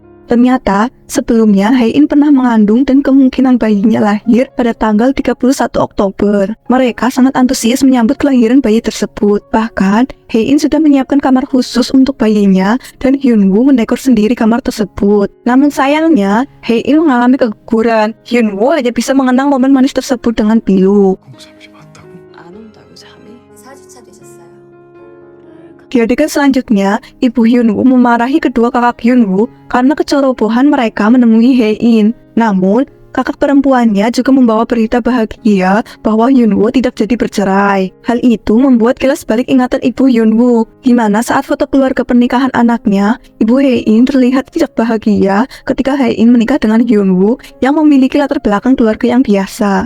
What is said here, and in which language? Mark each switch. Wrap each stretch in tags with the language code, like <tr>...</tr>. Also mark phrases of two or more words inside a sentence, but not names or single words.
<id>Ternyata, sebelumnya Hae-in pernah mengandung dan kemungkinan bayinya lahir pada tanggal 31 Oktober. Mereka sangat antusias menyambut kelahiran bayi tersebut. Bahkan, Hae-in sudah menyiapkan kamar khusus untuk bayinya dan Hyunwoo mendekor sendiri kamar tersebut. Namun sayangnya, Hae-in mengalami keguguran. Hyunwoo hanya bisa mengenang momen manis tersebut dengan pilu.</id> <ko>03이 맞다고? 안 온다고 잠이? 4주차 되셨어요.</ko> <id>Di adegan selanjutnya, ibu Hyunwoo memarahi kedua kakak Hyunwoo karena kecerobohan mereka menemui Hae-in. Namun, kakak perempuannya juga membawa berita bahagia bahwa Hyunwoo tidak jadi bercerai. Hal itu membuat kilas balik ingatan ibu Hyunwoo, di mana saat foto keluarga pernikahan anaknya, ibu Hae-in terlihat tidak bahagia ketika Hae-in menikah dengan Hyunwoo yang memiliki latar belakang keluarga yang biasa.</id>